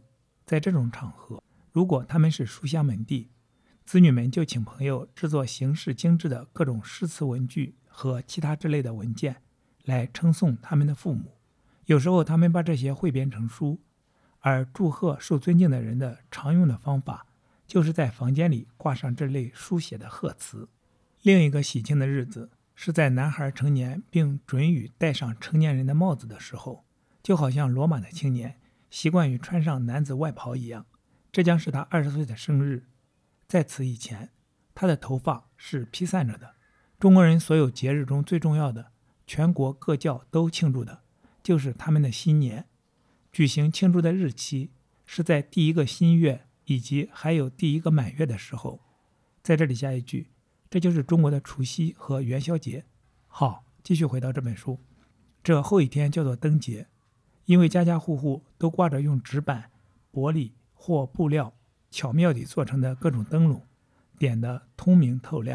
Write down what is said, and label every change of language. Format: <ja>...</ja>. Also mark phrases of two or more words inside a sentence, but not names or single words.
<zh>在這種場合，如果他們是書香門第，子女們就請朋友制作形式精緻的各種詩詞文具和其他之類的文件，來稱頌他們的父母。有時候他們把這些彙編成書，而祝賀受尊敬的人的常用的方法，就是在房間裡掛上這類書寫的賀詞。另一個喜慶的日子是在男孩成年並准予戴上成年人的帽子的時候，就好像羅馬的青年習慣於穿上男子外袍一樣。這將是他20歲的生日。在此以前，他的頭髮是披散着的。中國人所有節日中最重要的，全國各教都慶祝的，就是他們的新年。舉行慶祝的日期是在第一個新月以及還有第一個滿月的時候。在這裡加一句，這就是中國的除夕和元宵節。好，繼續回到這本書。這後一天叫做燈節，因為家家戶戶都掛着用紙板玻璃或布料巧妙地做成的各種燈籠，點得通明透亮。</zh>